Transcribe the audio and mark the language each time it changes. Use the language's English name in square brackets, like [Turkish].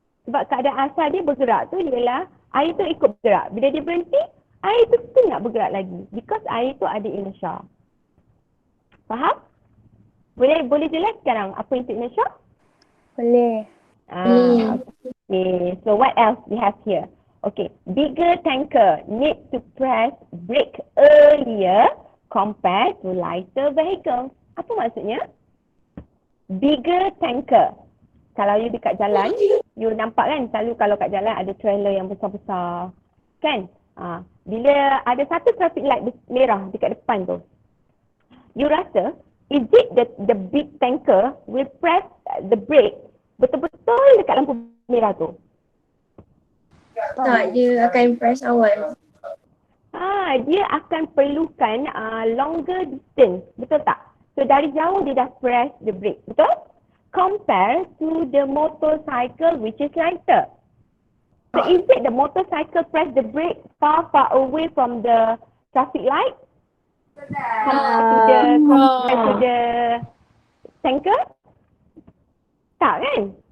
[Malay] Sebab keadaan asal dia bergerak tu ialah air tu ikut bergerak. Bila dia berhenti, air tu nak bergerak lagi. [English] Because [Malay] air tu ada inertia. Faham? Boleh jelas sekarang apa itu inertia? Boleh. [English] Okay. So what else we have here? Okay. Bigger tanker need to press brake earlier compared to lighter vehicle. [Malay] Apa maksudnya? [English] Bigger tanker. [Malay] Kalau you dekat jalan, you nampak kan selalu kalau kat jalan ada trailer yang besar-besar. Kan? Bila ada satu traffic light merah dekat depan tu, you rasa, [English] is it the big tanker will press the brake [Malay] betul-betul dekat lampu merah tu? Tak, dia akan press awal. Dia akan perlukan [English] longer distance. [Malay] Betul tak? So dari jauh dia dah [English] press the brake. [Malay] Betul? [English] Compare to the motorcycle which is lighter. So is it the motorcycle press the brake far away from the traffic light? Compared to the tanker? [Malay] Tak kan?